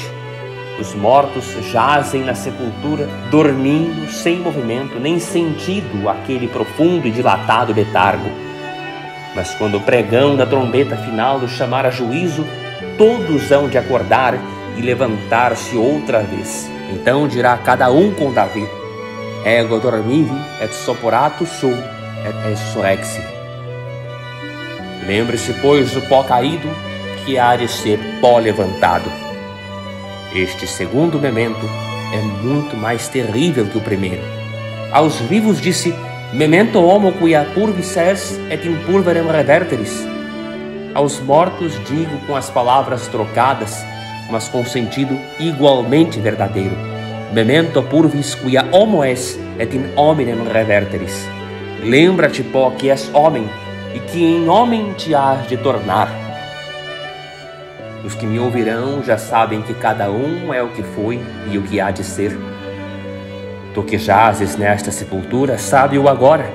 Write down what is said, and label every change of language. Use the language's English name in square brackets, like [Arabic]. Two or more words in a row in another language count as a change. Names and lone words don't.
[Portuguese] Os mortos jazem na sepultura, dormindo, sem movimento, nem sentido aquele profundo e dilatado letargo. Mas quando o pregão da trombeta final o chamar a juízo, todos hão de acordar e levantar-se outra vez. Então dirá cada um com Davi: [Latin] ego dormivi et soporato sum et resurrexi. [Portuguese] Lembre-se, pois, do pó caído, que há de ser pó levantado. Este segundo memento é muito mais terrível que o primeiro. Aos vivos disse: [Latin] memento homo quia purvis est et in pulverem reverteris. [Portuguese] Aos mortos digo com as palavras trocadas, mas com sentido igualmente verdadeiro: [Latin] memento purvis quia homo est et in hominem reverteris. [Portuguese] Lembra-te, pó, que és homem e que em homem te hás de tornar. Os que me ouvirão já sabem que cada um é o que foi e o que há de ser. Tu que jazes nesta sepultura, sabe-o agora.